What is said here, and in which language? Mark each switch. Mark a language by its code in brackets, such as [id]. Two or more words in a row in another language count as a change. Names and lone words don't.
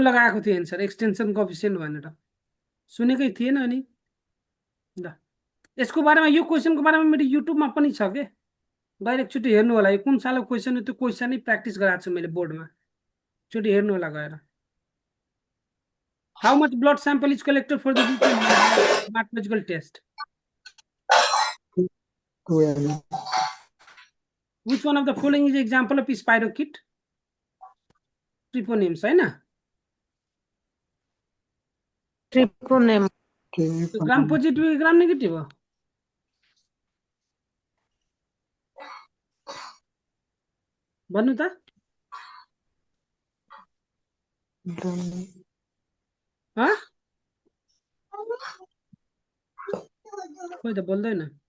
[ne] लगाएको थियो [en] answer extension coefficient [ne] भनेर सुनेकै थिएन अनि ल यसको बारेमा यो क्वेसनको बारेमा मेरो युट्युबमा पनि छ के गएर एकचोटि हेर्नु होला यो कुन सालको क्वेसन हो त्यो क्वेसनै प्र्याक्टिस गराएको छु मैले बोर्डमा एकचोटि हेर्नु होला गएर [en] how much blood sample is collected for the markological test Which one of the following is example of spirochete? Treponems, [hi] है ना? ट्रिपोनेम तो [en] gram positive [hi] है [en] gram negative [hi] हो? [ne] भन्नु त? हाँ? कोही त बोल्दैन